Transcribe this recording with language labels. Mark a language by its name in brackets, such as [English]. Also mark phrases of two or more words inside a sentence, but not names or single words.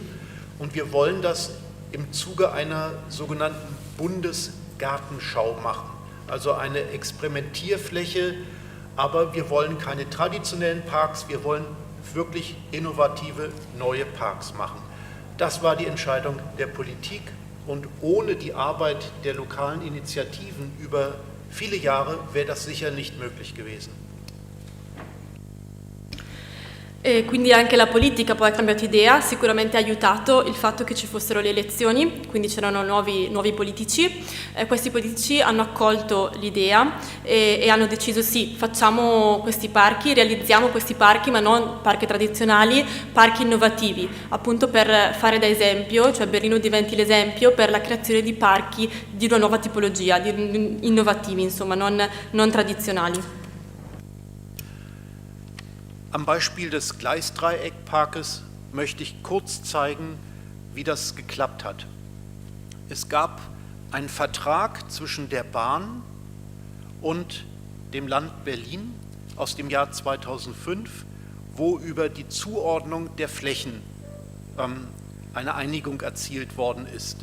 [German] Und wir wollen das im Zuge einer sogenannten Bundesgartenschau machen, also eine Experimentierfläche, aber wir wollen keine traditionellen Parks, wir wollen wirklich innovative neue Parks machen. Das war die Entscheidung der Politik und ohne die Arbeit der lokalen Initiativen über viele Jahre wäre das sicher nicht möglich gewesen. [Italian] E quindi anche la politica poi ha cambiato idea, sicuramente ha aiutato il fatto che ci fossero le elezioni, quindi c'erano nuovi politici, questi politici hanno accolto l'idea e hanno deciso sì, facciamo questi parchi, realizziamo questi parchi ma non parchi tradizionali, parchi innovativi, appunto per fare da esempio, cioè Berlino diventi l'esempio per la creazione di parchi di una nuova tipologia, di innovativi insomma, non tradizionali. [German] Am Beispiel des Gleisdreieckparkes möchte ich kurz zeigen, wie das geklappt hat. Es gab einen Vertrag zwischen der Bahn und dem Land Berlin aus dem Jahr 2005, wo über die Zuordnung der Flächen eine Einigung erzielt worden ist.